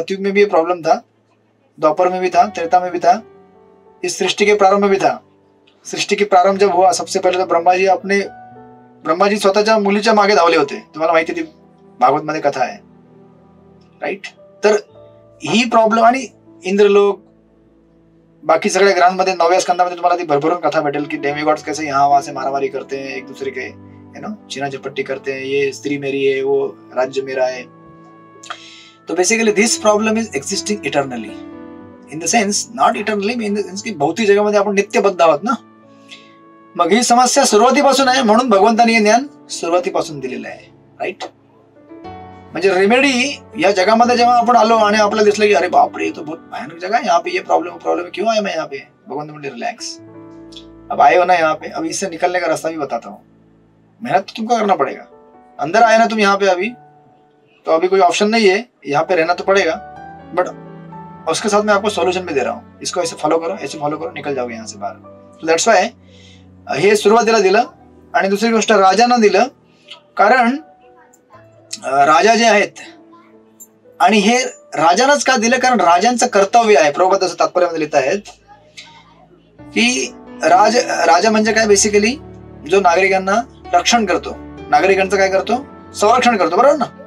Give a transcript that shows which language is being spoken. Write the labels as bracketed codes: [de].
[hi] सतयुग में भी ये प्रॉब्लम था, द्वापर में भी था, त्रेता में भी था, इस सृष्टि के प्रारंभ में भी था. सृष्टि के प्रारंभ जब हुआ सबसे पहिले तो ब्रह्माजी [mr] स्वतःच्या मुलीच्या मागे धावले होते. तुम्हाला माहिती ती भागवत मध्ये कथा आहे, राईट. तर ही प्रॉब्लेम, आणि इंद्रलोक, बाकी सगळ्या ग्रहांमध्ये 9व्या स्कंदामध्ये तुम्हाला ती भरभरून कथा भेटेल की [hi] डेमिगॉड्स कैसे यहाँ वहां से मारामारी करते हैं एक दूसरे के, चीना झपट्टी करते हैं, ये स्त्री मेरी है, वो राज्य मेरा है. [en] तो basically this problem is existing eternally, in the sense not eternally, in the sense [mr] की भौतिक जगामध्ये आपण नित्यबद्ध आहोत ना. मग ही समस्या सुरुवातीपासून आहे, म्हणून भगवंतांनी हे ज्ञान सुरुवातीपासून दिलेलं आहे, राईट. म्हणजे रेमेडी या जगामध्ये जेव्हा आपण आलो आणि आपल्याला दिसलं की अरे बापरे [hi] तो बहुत भयानक जगह है, यहाँ पे ये प्रॉब्लम क्यों आया मैं यहाँ पे, भगवान बोले रिलैक्स, अब आए हो ना यहाँ पे, अब इससे निकलने का रास्ता भी बताता हूँ. मेहनत तो तुमको करना पड़ेगा. अंदर आए ना तुम यहाँ पे अभी, तो अभी कोई ऑप्शन नहीं है, यहाँ पे रहना तो पड़ेगा, बट उसके साथ मैं आपको सॉल्यूशन भी दे रहा हूँ. इसको ऐसे फॉलो करो, ऐसे फॉलो करो, निकल जाओगे यहाँ से बाहर. [en] so that's why [mr] हे सुरुवातीला दिलं. आणि दुसरी गोष्ट राजांना दिलं, कारण राजा जे आहेत, आणि हे राजांनाच का दिलं, कारण राजांचं कर्तव्य आहे. प्रभुपाद असं तात्पर्यामध्ये लिहित आहेत की राजा म्हणजे काय, बेसिकली जो नागरिकांना रक्षण करतो, नागरिकांचं काय करतो, संरक्षण करतो, बरोबर ना.